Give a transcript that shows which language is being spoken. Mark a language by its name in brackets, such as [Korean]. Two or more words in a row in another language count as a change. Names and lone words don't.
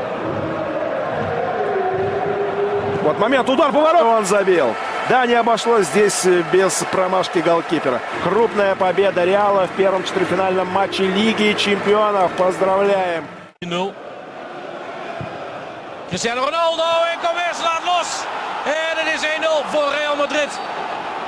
[Russian] Вот момент, удар, поворот. Он забил. Да, не обошлось здесь без промашки голкипера. Крупная победа Реала в первом четвертьфинальном матче Лиги Чемпионов. Поздравляем. [Dutch] Cristiano Ronaldo en Gomez laat los. En het is 1-0 voor Real Madrid.